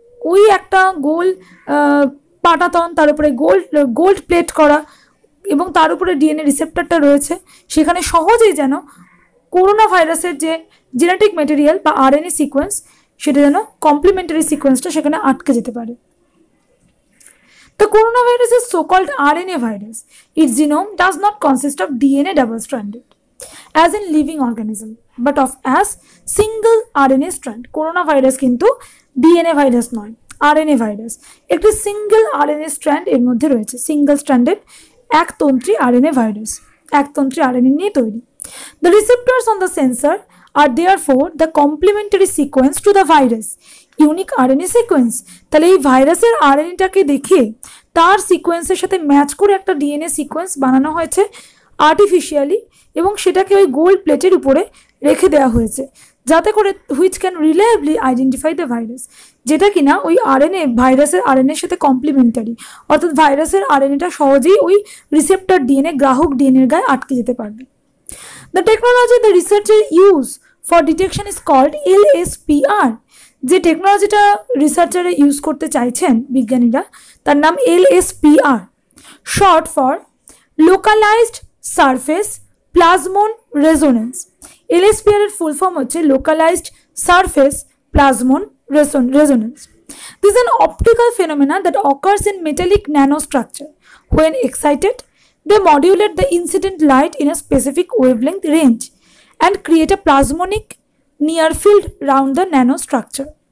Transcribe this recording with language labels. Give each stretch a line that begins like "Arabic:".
Bangla: ওই একটা গোল পাটাতন, তার উপরে গোল্ড প্লেট করা এবং তার উপরে ডিএনএ রিসেপ্টরটা রয়েছে, সেখানে সহজেই যেন করোনা ভাইরাসের যে জেনেটিক ম্যাটেরিয়াল বা আরএনএ সিকোয়েন্স সেটা যেন কমপ্লিমেন্টারি সিকোয়েন্সটা সেখানে আটকে যেতে পারে।
English: The coronavirus is so-called RNA virus. Its genome does not consist of DNA double-stranded, as in living organism, but as single RNA strand.
Bangla: Coronavirus কিন্তু DNA ভাইরাস নয়, RNA virus. একটি single RNA strand এর মধ্যে রয়েছে, single stranded একতন্ত্রী RNA virus, একতন্ত্রী RNA নিয়ে তৈরি।
English: The receptors on the sensor are therefore the complementary sequence to the virus unique RNA sequence.
Bangla: তাহলে এই ভাইরাসের আরএনএটাকে দেখে তার সিকোয়েন্সের সাথে ম্যাচ করে একটা ডিএনএ সিকোয়েন্স বানানো হয়েছে আর্টিফিশিয়ালি, এবং সেটাকে ওই গোল্ড প্লেটের উপরে রেখে দেওয়া হয়েছে, যাতে করে
English: which can reliably identify the virus,
Bangla: যেটা কিনা ওই আরএনএ ভাইরাসের আরএনএর সাথে কমপ্লিমেন্টারি, অর্থাৎ ভাইরাসের আরএনএটা সহজেই ওই রিসেপ্টর ডিএনএ গ্রাহক ডিএনএর গায়ে আটকে যেতে পারবে।
English: The technology the researcher use for detection is called LSPR।
Bangla: যে টেকনোলজিটা রিসার্চারে ইউজ করতে চাইছেন বিজ্ঞানীরা তার নাম LSPR,
English: Short for localized surface plasmon resonance.
Bangla: LSPR এর ফুল ফর্ম হচ্ছে localised surface প্লাজমন resonance.
English: This is an optical phenomena that occurs in metallic nanostructure. When excited, they modulate the incident light in a specific wavelength range and create a plasmonic near field round the nanostructure.